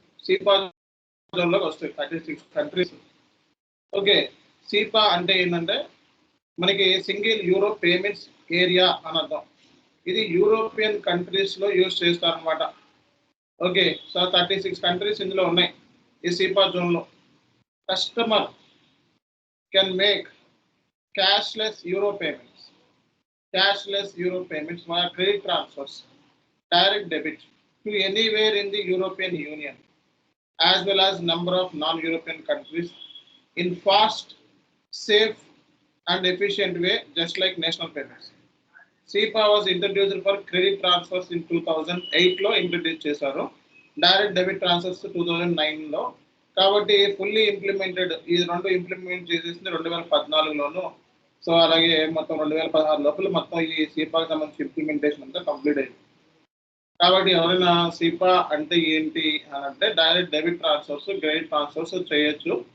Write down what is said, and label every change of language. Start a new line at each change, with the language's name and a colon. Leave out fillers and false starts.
Telugu: సిపా జోన్లోకి వస్తాయి 36 countries. Okay, సిపా అంటే ఏంటంటే మనకి సింగిల్ యూరో పేమెంట్స్ ఏరియా అని అర్థం. ఇది యూరోపియన్ కంట్రీస్లో యూజ్ చేస్తారనమాట. ఓకే, సో 36 కంట్రీస్ ఇందులో ఉన్నాయి ఈ సిపా జోన్లో.
English: Customer can make cashless euro payments. Cashless euro payments via credit transfers, direct debit to anywhere in the European Union, as well as number of non-European countries in fast, safe and efficient way, just like national payments. SEPA was introduced for credit transfers in 2008
Telugu: లో introduce చేశారు. Direct debit transfers 2009 లో. కాబట్టి fully implemented ఈ రెండు implement చేసేసింది 2014లోను. So అలాగే మొత్తం 2016 లోపల మొత్తం ఈ సిపాకి సంబంధించి ఇంప్లిమెంటేషన్ అంతా కంప్లీట్ అయింది. కాబట్టి ఎవరైనా సిపా అంటే ఏంటి అని అంటే direct debit transfers, credit transfers చేయొచ్చు.